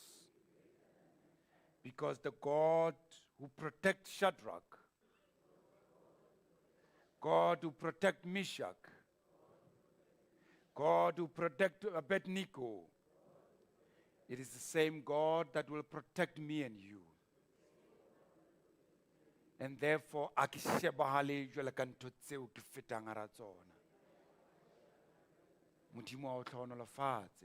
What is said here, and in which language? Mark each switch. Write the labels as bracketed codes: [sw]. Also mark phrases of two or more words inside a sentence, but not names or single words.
[en] Because the God who protects Shadrach, God who protects Meshach, God who protects Abednego, it is the same God that will protect me and you. And therefore, [st] a ke shebahale jwalo ka ntho tseo ke fetang hara tsona. [tn] Modimo a o tlhonolofatse.